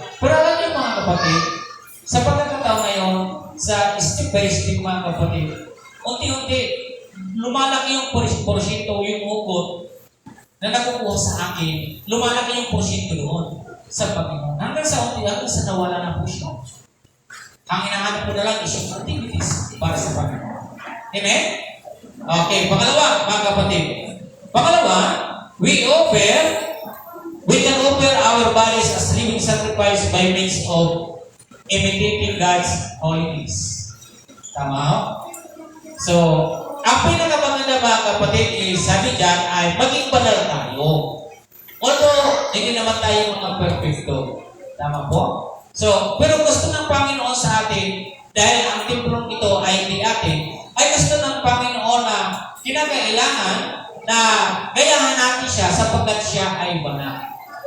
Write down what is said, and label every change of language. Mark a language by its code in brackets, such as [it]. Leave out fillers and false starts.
[tl] Pero alam niyo mga kapatid, sa pagkakataon ngayon, sa step by step mga kapatid, unti-unti, lumalaki yung porsyento, yung hugot na nakukuha sa akin, lumalaki yung porsyento doon sa Panginoon. Hanggang sa nawala na po siya. Ang hinahanap ko na lang is yung activities para sa Panginoon. Amen? Okay, pangalawa, mga kapatid. [en] Pangalawa, we can offer our bodies as living sacrifice by means of imitating God's holiness. [tl] Tama ho? So, ang pinakamaganda mga kapatid is, sabi dyan, ay maging banal tayo. Although, hindi naman tayo mga perfecto. Tama po? So, pero gusto ng Panginoon sa atin, dahil ang templong ito ay hindi atin, ay gusto ng Panginoon na kinakailangan na gayahan natin siya sapagkat siya ay banal.